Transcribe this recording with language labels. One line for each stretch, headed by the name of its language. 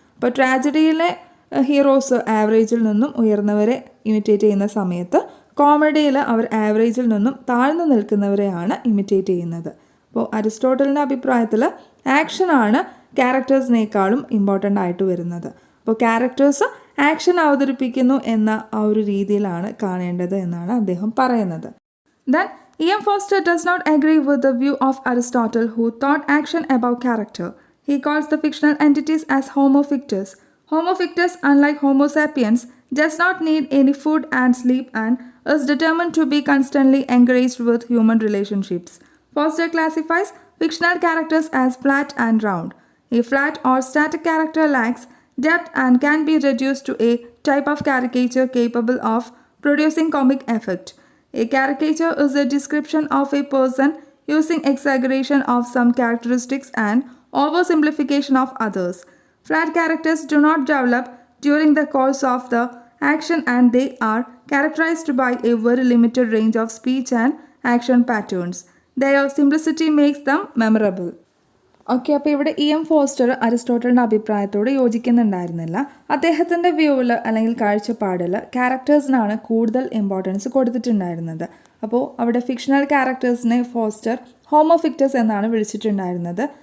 Malayalam: അപ്പോൾ ട്രാജഡിയിലെ ഹീറോസ് ആവറേജിൽ നിന്നും ഉയർന്നവരെ ഇമിറ്റേറ്റ് ചെയ്യുന്ന സമയത്ത് കോമഡിയിൽ അവർ ആവറേജിൽ നിന്നും താഴ്ന്നു നിൽക്കുന്നവരെയാണ് ഇമിറ്റേറ്റ് ചെയ്യുന്നത്. അപ്പോൾ അരിസ്റ്റോട്ടലിൻ്റെ അഭിപ്രായത്തിൽ ആക്ഷനാണ് ക്യാരക്ടേഴ്സിനേക്കാളും ഇമ്പോർട്ടൻ്റ് ആയിട്ട് വരുന്നത്. അപ്പോൾ ക്യാരക്ടേഴ്സ് ആക്ഷൻ അവതരിപ്പിക്കുന്നു എന്ന ആ ഒരു രീതിയിലാണ് കാണേണ്ടത് എന്നാണ് അദ്ദേഹം പറയുന്നത്.
English: Then, E.M. Foster does not agree with the view of Aristotle, who thought action above character. He calls the fictional entities as Homo fictus. Homo fictus, unlike Homo sapiens, does not need any food and sleep and is determined to be constantly engaged with human relationships. Foster classifies fictional characters as flat and round. A flat or static character lacks depth and can be reduced to a type of caricature capable of producing comic effect. A caricature is a description of a person using exaggeration of some characteristics and oversimplification of others. Flat characters do not develop during the course of the action and they are characterized by a very limited range of speech and action patterns. Their simplicity makes them memorable.
Malayalam: Okay, അപ്പോൾ ഇവിടെ E.M. Foster അരിസ്റ്റോട്ടലിൻ്റെ അഭിപ്രായത്തോട് യോജിക്കുന്നുണ്ടായിരുന്നില്ല. അദ്ദേഹത്തിൻ്റെ വ്യൂവിൽ അല്ലെങ്കിൽ കാഴ്ചപ്പാടിൽ ക്യാരക്ടേഴ്സിനാണ് കൂടുതൽ importance കൊടുത്തിട്ടുണ്ടായിരുന്നത്. അപ്പോൾ അവിടെ ഫിക്ഷണൽ ക്യാരക്ടേഴ്സിനെ ഫോസ്റ്റർ ഹോമോഫിക്റ്റസ് എന്നാണ് വിളിച്ചിട്ടുണ്ടായിരുന്നത്.